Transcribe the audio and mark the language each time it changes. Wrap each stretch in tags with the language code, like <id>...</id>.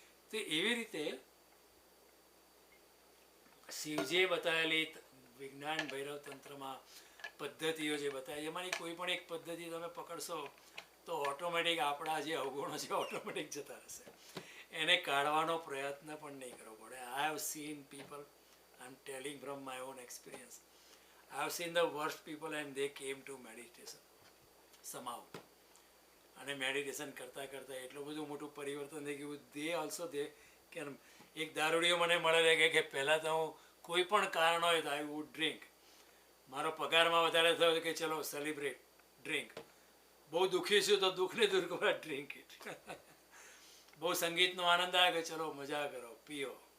<gu>તો એવી રીતે શિવજીએ બતાવેલી વિજ્ઞાન ભૈરવ તંત્રમાં પદ્ધતિઓ જે બતાવી, એમાંની કોઈ પણ એક પદ્ધતિ તમે પકડશો તો ઓટોમેટિક આપણા જે અવગુણો છે ઓટોમેટિક જતા રહેશે. એને કાઢવાનો પ્રયત્ન પણ નહીં કરવો પડે.</gu> <en>I have seen people, I am telling from my own experience, I have seen the worst people and they came to meditation somehow.</en> <gu>અને મેડિટેશન કરતાં એટલું બધું મોટું પરિવર્તન થઈ ગયું. કે એક દારૂડિયો મને મળે કે પહેલાં તો હું કોઈ પણ કારણ હોય તો</gu> <en>I would drink.</en> <gu>મારો પગારમાં વધારે થયો કે ચલો સેલિબ્રેટ, ડ્રિંક. બહુ દુઃખી છું તો દુઃખને દૂર કરવા</gu> <en>Drink it.</en> <gu>બહુ સંગીતનો આનંદ આવે કે ચલો મજા કરો, પીઓ.</gu>